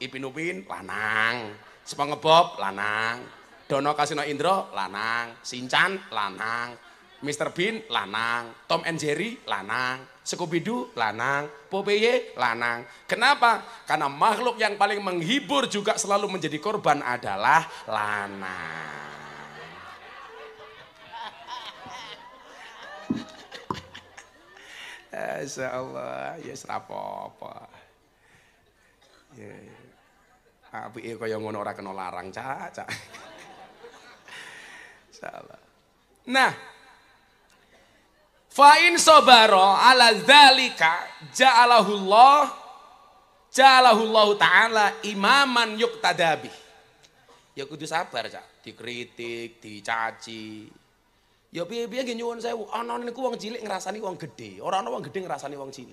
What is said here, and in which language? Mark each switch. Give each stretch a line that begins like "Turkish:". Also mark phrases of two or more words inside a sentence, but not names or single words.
Javanese: Ipin Upin lanang, SpongeBob lanang, Dono Kasino Indro lanang, Shinchan lanang, Mr. Bean lanang, Tom and Jerry lanang, Scooby Doo lanang, Popeye lanang.
Indonesian: Kenapa? Karena makhluk yang paling menghibur juga selalu menjadi korban adalah lanang.
Javanese: Insyaallah, ya apa-apa. Ya. Apike kaya ngono ora kena larang, Cak. Insyaallah. Nah,
Arabic: فإن صبر على ذلك جعله الله تعالى إماما يقتدى به.
Javanese: Ya kudu sabar, Cak. Dikritik, dicaci. Ya piye-piye nggih nyuwun sewu, ana niku wong cilik ngrasani wong gedhe, ora ana wong gedhe ngrasani wong cilik.